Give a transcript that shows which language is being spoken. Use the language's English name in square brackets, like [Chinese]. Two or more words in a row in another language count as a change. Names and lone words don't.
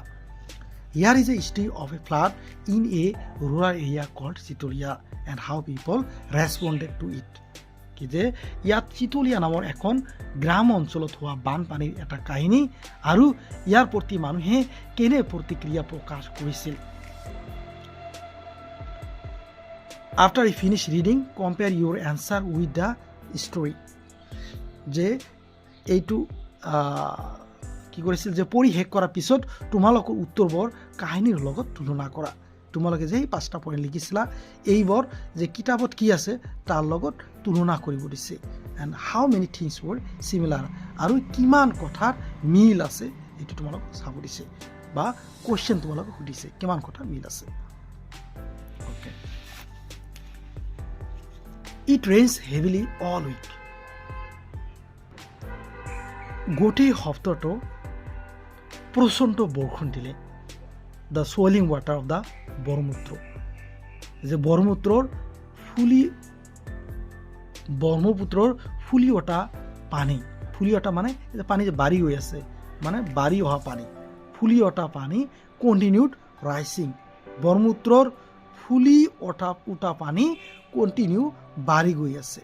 [English] Here is a history of a flood in a rural area called Chitolia and how people responded to it. [Assamese] কি যে ইয়াত চিতলীয়া নামৰ এখন গ্ৰাম অঞ্চলত হোৱা বানপানীৰ এটা কাহিনী আৰু ইয়াৰ প্ৰতি মানুহে কেনে প্ৰতিক্ৰিয়া প্ৰকাশ কৰিছিল। [English] After you finish reading, compare your answer with the story. [Assamese] যে এইটো কি কৰিছিল যে পঢ়ি শেষ কৰাৰ পিছত তোমালোকৰ উত্তৰবোৰ কাহিনীৰ লগত তুলনা কৰা। তোমালোকে যে এই 5টা পইণ্ট লিখিছিলা এইবোৰ যে কিতাপত কি আছে তাৰ লগত তুলনা কৰিব দিছে। [English] and how many things were similar, [Assamese] আৰু কিমান কথাৰ মিল আছে এইটো তোমালোকক চাব দিছে, বা কুৱেশ্যন তোমালোকক সুধিছে কিমান কথাৰ মিল আছে। অ'কে। [English] It rains heavily all week. [Assamese] গোটেই সপ্তাহটো প্ৰচণ্ড বৰষুণ দিলে। [English] the swelling water of the Brahmaputra, [Assamese] যে ব্ৰহ্মপুত্ৰৰ ফুলি উঠা পানী, ফুলি উঠা মানে পানী যে বাঢ়ি হৈ আছে, মানে বাঢ়ি অহা পানী, ফুলি উঠা পানী [English] continued rising, [Assamese] ব্ৰহ্মপুত্ৰৰ ফুলি উঠা পানী কণ্টিনিউ বাঢ়ি গৈ আছে।